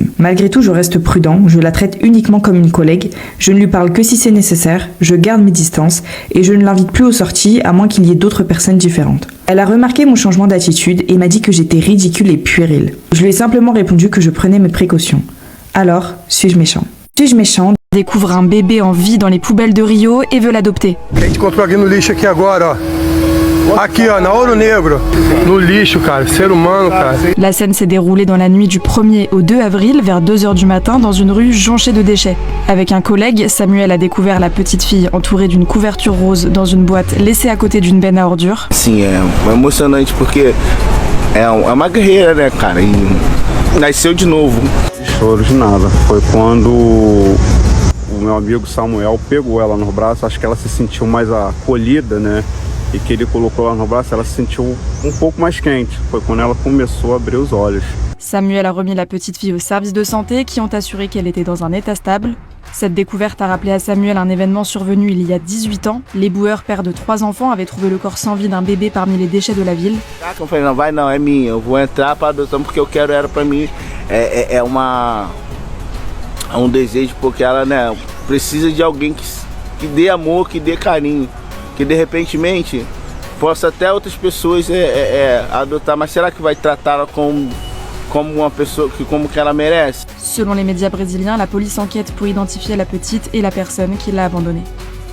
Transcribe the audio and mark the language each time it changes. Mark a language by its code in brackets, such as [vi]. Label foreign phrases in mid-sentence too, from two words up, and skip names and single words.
[fr] Malgré tout, je reste prudent, je la traite uniquement comme une collègue, je ne lui parle que si c'est nécessaire, je garde mes distances, et je ne l'invite plus aux sorties à moins qu'il y ait d'autres personnes différentes. Elle a remarqué mon changement d'attitude et m'a dit que j'étais ridicule et puérile. Je lui ai simplement répondu que je prenais mes précautions. Alors, suis-je méchant? Suis-je méchant? Découvre un bébé en vie dans les poubelles de Rio et veut l'adopter. [pt] Quem te encontrou aqui no lixo aqui agora, ó. Aqui, ó, na Ouro Negro. No lixo, cara. Ser humano, cara. [fr] La scène s'est déroulée dans la nuit du 1er au 2 avril, vers 2h du matin, dans une rue jonchée de déchets. Avec un collègue, Samuel a découvert la petite fille entourée d'une couverture rose dans une boîte laissée à côté d'une benne à ordures. [pt] Sim, é emocionante porque é uma guerreira, né, cara? E nasceu de novo. Choro de nada. Foi quando o meu amigo Samuel pegou ela no braço, acho que ela se sentiu mais acolhida, né? E que ele colocou ela no braço, ela se sentiu um pouco mais quente. Foi quando ela começou a abrir os olhos. [fr] Samuel a remis la petite fille au service de santé qui ont assuré qu'elle était dans un état stable. Cette découverte a rappelé à Samuel un événement survenu il y a 18 ans. Les boueurs, pères de 3 enfants, avaient trouvé le corps sans vie d'un bébé parmi les déchets de la ville. [pt] Eu falei, não, vai não, é minha. Eu vou entrar para adoção porque eu quero ela para mim. É um desejo porque ela, né, precisa de alguém que dê amor, que dê carinho, que de repentemente possa até outras pessoas adotar, mas será que vai tratá-la como uma pessoa como que ela merece? [fr] Selon les médias brésiliens, la police enquête pour identifier la petite et la personne qui l'a abandonnée.